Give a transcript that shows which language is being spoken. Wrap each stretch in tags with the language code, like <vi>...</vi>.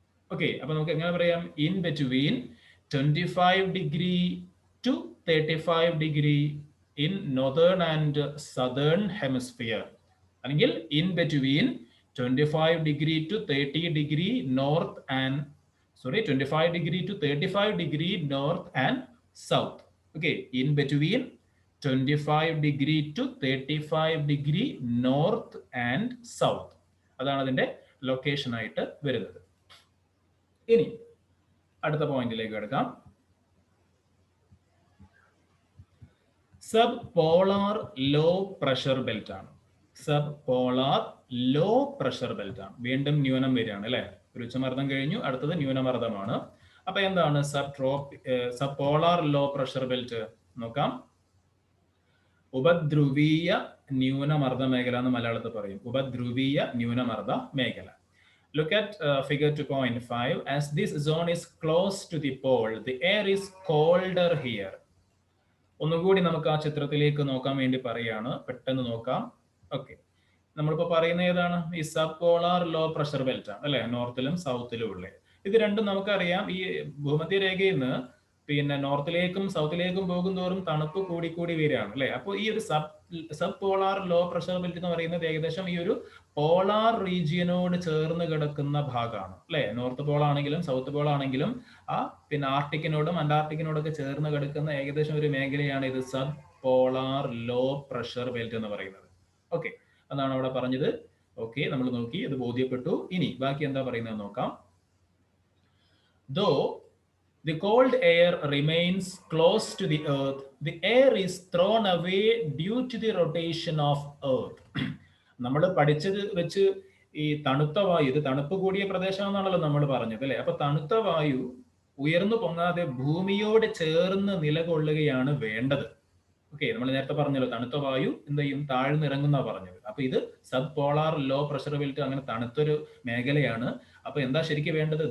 <ml>Okay, അപ്പൊ നമുക്ക് എങ്ങനെ പറയാം?</ml> <en>In between 25 degree to 35 degree in northern and southern hemisphere, അല്ലെങ്കിൽ in between 25 degree to 30 degree north and 25 degree to 35 degree north and south. Okay, in between 25 degree to 35 degree north and south.</en> <ml>അതാണ് അതിന്റെ location ആയിട്ട് വരുന്നത്. ഇനി അടുത്ത പോയിന്റിലേക്ക് കിടക്കാം. Sub polar low pressure belt ആണ്. Sub polar low pressure belt ആണ്. വീണ്ടും ന്യൂനം വരികയാണ് അല്ലെ. ഒരു ഉച്ചമർദ്ദം കഴിഞ്ഞു, അടുത്തത് ന്യൂനമർദ്ദമാണ്. അപ്പൊ എന്താണ് sub polar low pressure belt? നോക്കാം. ഉപധ്രുവീയ ന്യൂനമർദ്ദ മേഖല എന്ന് മലയാളത്തിൽ പറയും. ഉപധ്രുവീയ ന്യൂനമർദ്ദ മേഖല.</ml> <en>Look at figure 2.5. As this zone is close to the pole, the air is colder here.</en> <ml>ഒന്നുകൂടി നമുക്ക് ആ ചിത്രത്തിലേക്ക് നോക്കാൻ വേണ്ടി പറയാണ്. പെട്ടെന്ന് നോക്കാം. ഓക്കെ, നമ്മളിപ്പോ പറയുന്ന ഏതാണ്? ഈ sub polar low pressure belt ആണ് അല്ലെ, നോർത്തിലും സൗത്തിലും ഉള്ളത്. ഇത് രണ്ടും നമുക്കറിയാം. ഈ ഭൂമധ്യരേഖയിൽ നിന്ന് പിന്നെ നോർത്തിലേക്കും സൗത്തിലേക്കും പോകും തോറും തണുപ്പ് കൂടി വരികയാണ് അല്ലെ. അപ്പോൾ ഈ ഒരു sub polar low pressure belt എന്ന് പറയുന്നത് ഏകദേശം ഈ ഒരു പോളാർ റീജിയനോട് ചേർന്ന് കിടക്കുന്ന ഭാഗമാണ് അല്ലെ. നോർത്ത് പോൾ ആണെങ്കിലും സൗത്ത് പോൾ ആണെങ്കിലും ആ പിന്നെ ആർട്ടിക്കിനോടും അന്റാർട്ടിക്കിനോടൊക്കെ ചേർന്ന് കിടക്കുന്ന ഏകദേശം ഒരു മേഖലയാണ് ഇത് sub polar low pressure belt എന്ന് പറയുന്നത്. ഓക്കെ, അതാണ് അവിടെ പറഞ്ഞത്. ഓക്കെ, നമ്മൾ നോക്കി, അത് ബോധ്യപ്പെട്ടു. ഇനി ബാക്കി എന്താ പറയുന്നത് നോക്കാം.</ml> <en>Though the cold air remains close to the earth, the air is thrown away due to the rotation of earth.</en> <ml>നമ്മൾ പഠിച്ചത് വെച്ച് ഈ തണുത്ത വായു, ഇത് തണുപ്പ് കൂടിയ പ്രദേശമാണെന്നാണല്ലോ നമ്മൾ പറഞ്ഞത് അല്ലെ. അപ്പൊ തണുത്ത വായു ഉയർന്നു പൊങ്ങാതെ ഭൂമിയോട് ചേർന്ന് നിലകൊള്ളുകയാണ് വേണ്ടത്. ഓക്കെ, നമ്മൾ നേരത്തെ പറഞ്ഞല്ലോ തണുത്ത വായു എന്ത് ചെയ്യും? താഴ്ന്നിറങ്ങുന്ന പറഞ്ഞത്. അപ്പൊ ഇത് sub polar low pressure belt അങ്ങനെ തണുത്തൊരു മേഖലയാണ്. അപ്പൊ എന്താ ശരിക്കും വേണ്ടത്?</ml>